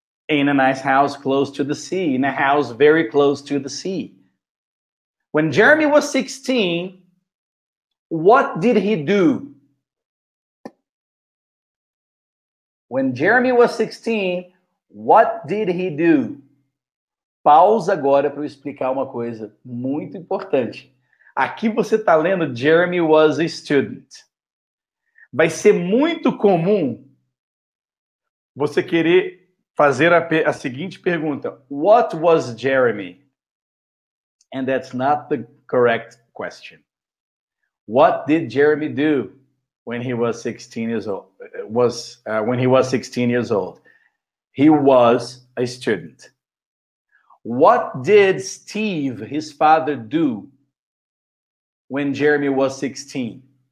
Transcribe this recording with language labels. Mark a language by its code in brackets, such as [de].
[en] In a nice house close to the sea, in a house very close to the sea. When Jeremy was 16, what did he do? When Jeremy was 16, what did he do? [pt] Pausa agora para eu explicar uma coisa muito importante. Aqui você está lendo [en] Jeremy was a student. [pt] Vai ser muito comum você querer fazer a seguinte pergunta: [en] What was Jeremy? And that's not the correct question. What did Jeremy do when he was 16 years old? When he was 16 years old, he was a student. What did Steve, his father, do when Jeremy was 16?